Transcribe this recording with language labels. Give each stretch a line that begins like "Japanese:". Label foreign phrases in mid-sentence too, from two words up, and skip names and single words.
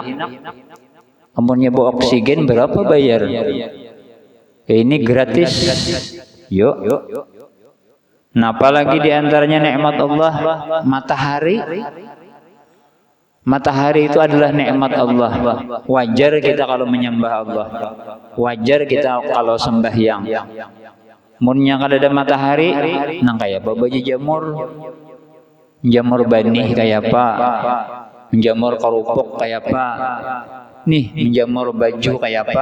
Banjar: Amunnya bawa oksigen berapa bayar?
Indonesian: Ini gratis. Yuk. Nah, apalagi diantaranya nikmat Allah matahari. Matahari itu adalah nikmat Allah. Wajar kita kalau menyembah Allah.
Banjar: Wajar kita kalau sembahyang. Munnya kada ada matahari, nang kayak apa baju jamur? Jamur banih kayak apa? Menjamur kerupuk kayak apa? Nih, menjamur baju kayak apa?